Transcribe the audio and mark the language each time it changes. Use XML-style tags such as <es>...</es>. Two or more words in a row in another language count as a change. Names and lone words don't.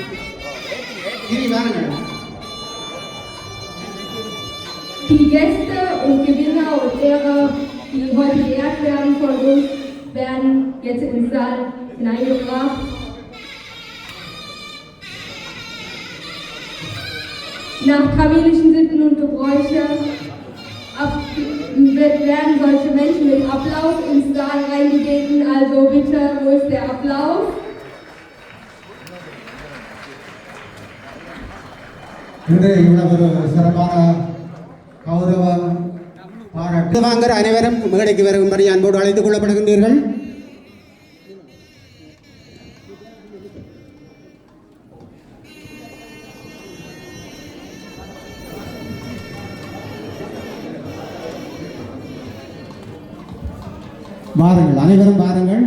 <de>Die Gäste und Gewinner und Lehrer, die heute geehrt werden von uns, werden jetzt in den Saal hineingebracht. Nach tamilischen Sitten und Gebräuche werden solche Menschen mit Applaus ins Saal reingebeten. Also bitte, wo ist der Applaus?</de> <ta>கௌரவம் பாராட்டு வாங்குற அனைவரும் மேடைக்கு வரும்படி அன்போடு அழைத்துக் கொள்ளப்படுகின்றீர்கள். வாருங்கள், அனைவரும் வாருங்கள்.</ta>